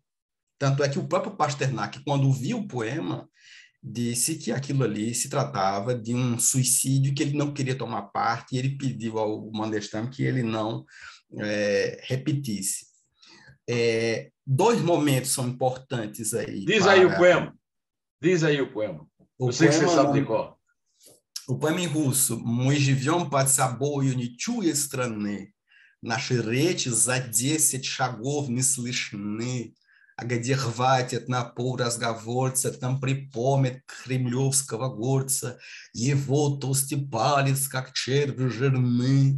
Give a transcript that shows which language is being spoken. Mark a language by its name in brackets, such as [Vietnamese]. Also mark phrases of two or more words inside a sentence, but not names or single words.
[Portuguese] Tanto é que o próprio Pasternak, quando viu o poema, disse que aquilo ali se tratava de um suicídio, que ele não queria tomar parte, e ele pediu ao Mandelstam que ele não repetisse. Dois momentos são importantes aí. Diz aí o poema. Diz aí o poema. Eu sei que você sabe de cor. O poema em russo. [Russian] Мы живем под собою нечуя страны. Наши речи за 10 шагов не слышны. А где хватит напор разговорца, там припомнит кремлевского горца. Его толстый палец, как червь жирны.